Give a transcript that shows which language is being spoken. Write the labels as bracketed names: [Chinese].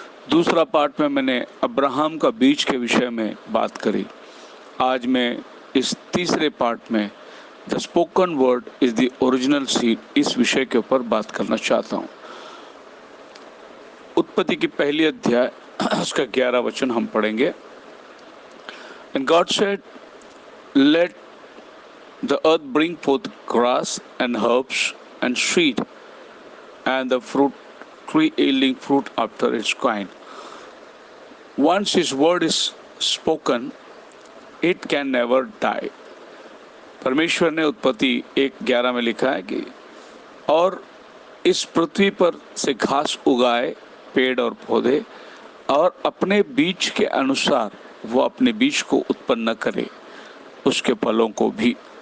[Hindi] दूसरा पार्ट में मैंने अब्राहम का बीज के विषय में बात करी। आज मैं इस तीसरे पार्ट में [English] the spoken word is the original seed, [Hindi] इस विषय के ऊपर बात करना चाहता हूँ। उत्पत्ति की पहली अध्याय उसका 11 वचन हम पढ़ेंगे। [English] And God said, let the earth bring forth grass and herbs and seed, and the fruit tree yielding fruit after its kind. Once His word is spoken, it can never die. [Hindi] परमेश्वर ने उत्पत्ति 1:11 में लिखा है कि और इस पृथ्वी पर से घास उगाए, पेड़ और पौधे, और अपने बीज के अनुसार वो अपने बीज को उत्पन्न करे, उसके फलों को भी।